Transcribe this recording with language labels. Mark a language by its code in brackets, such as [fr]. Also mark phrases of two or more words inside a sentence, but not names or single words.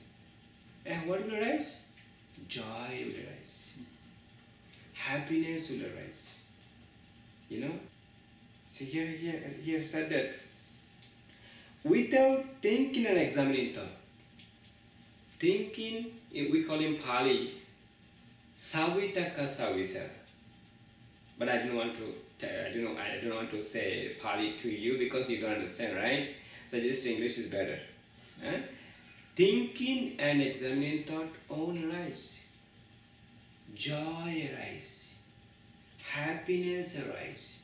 [en] And what will arise? Joy will arise. Happiness will arise. You know? See here said that without thinking and examining thought. Thinking, we call in Pali, [pi] savitaka savisa. [en] But I don't want to say Pali to you because you don't understand, right? So just English is better. Huh? Thinking and examining thought all arise. Joy arise. Happiness arise.